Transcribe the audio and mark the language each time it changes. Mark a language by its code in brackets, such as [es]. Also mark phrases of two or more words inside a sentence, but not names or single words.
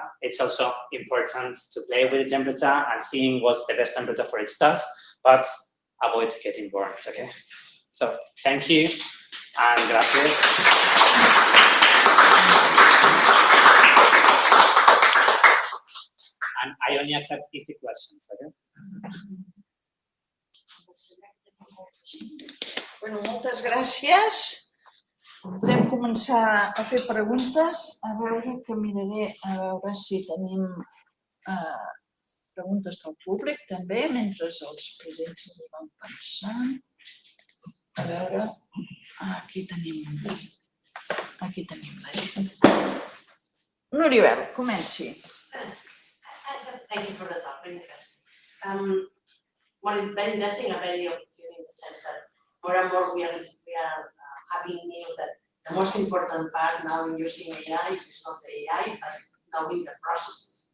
[en] It's also important to play with the temperature and seeing what's the best temperature for each task, but avoid getting burned, okay? So thank you and gracias. And I only accept easy questions, okay? [ca] Bueno, moltes gràcies. Podem començar a fer preguntes. A veure que miraré a veure si tenim preguntes del públic també, mentre els presents ho van pensant. A veure, aquí tenim la gent. Noribel, comenci. [en] Thank you for the talk, very interesting. What is very interesting and very opportune in the sense that more and more we are having news that the most important part now in using AI is not the AI, but knowing the processes.